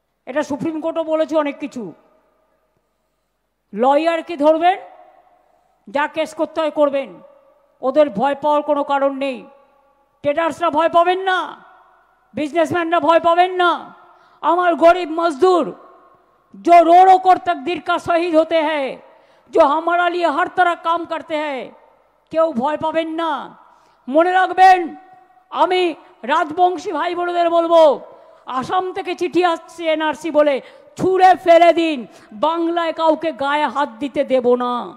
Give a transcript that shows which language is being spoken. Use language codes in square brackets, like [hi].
[bn] এটা সুপ্রিম কোর্টও বলেছে অনেক কিছু। লয়ারকে ধরবেন, যা কেস করতে হয় করবেন, ওদের ভয় পাওয়ার কোনো কারণ নেই। ট্রেডার্সরা ভয় পাবেন না, बिजनेसमैनরা ভয় পাবেন না। আমার গরিব [hi] मजदूर जो रो रो कर तकदीर का शहीद होते हैं, जो हमारा लिए हर तरह काम करते हैं, [bn] কেউ ভয় পাবেন না। মনে রাখবেন, আমি রাজবংশী ভাই বোনদের বলবো, আসাম থেকে চিঠি আসছে এনআরসি বলে, ছুঁড়ে ফেলে দিন, বাংলায় কাউকে গায়ে হাত দিতে দেব না।